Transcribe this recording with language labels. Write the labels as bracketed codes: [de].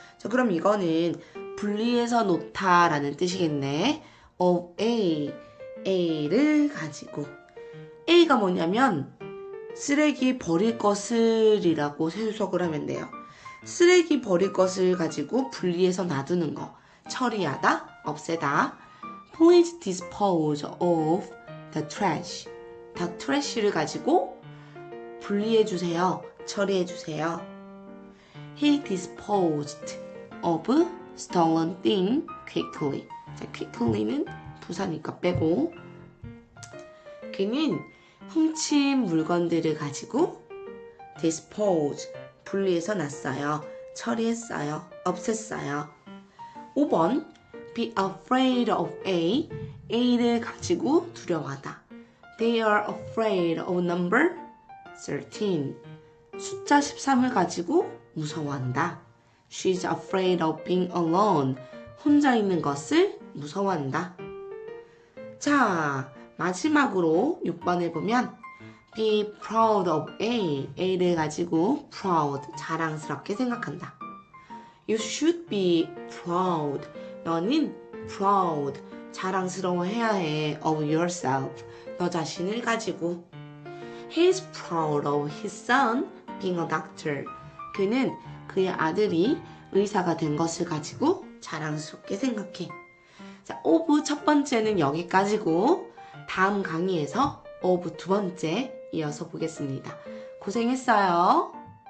[ko] 자, 그럼 이거는 분리해서 놓다 라는 뜻이겠네. of A, A를 가지고. A가 뭐냐면 쓰레기 버릴 것을 이라고 해석을 하면 돼요. 쓰레기 버릴 것을 가지고 분리해서 놔두는 거. 처리하다, 없애다. [en] Please dispose of the trash. [ko] the trash 를 가지고 분리해주세요, 처리해주세요. [en] He disposed of stolen thing quickly. [ko] 자, quickly는 부사니까 빼고. 그는 훔친 물건들을 가지고 dispose, 분리해서 놨어요, 처리했어요, 없앴어요. [en] 5번 be afraid of A, A를 가지고 두려워하다. They are afraid of number 13. [ko] 숫자 13을 가지고 무서워한다. [en] She's afraid of being alone. [ko] 혼자 있는 것을 무서워한다. 자, 마지막으로 6번을 보면 be proud of A, A를 가지고 proud, 자랑스럽게 생각한다. [en] You should be proud. [ko] 너는 proud, 자랑스러워해야 해 of yourself, 너 자신을 가지고. [en] He's proud of his son being a doctor. [ko] 그는 그의 아들이 의사가 된 것을 가지고 자랑스럽게 생각해. 자, of 첫 번째는 여기까지고 다음 강의에서 of 두 번째 이어서 보겠습니다. 고생했어요.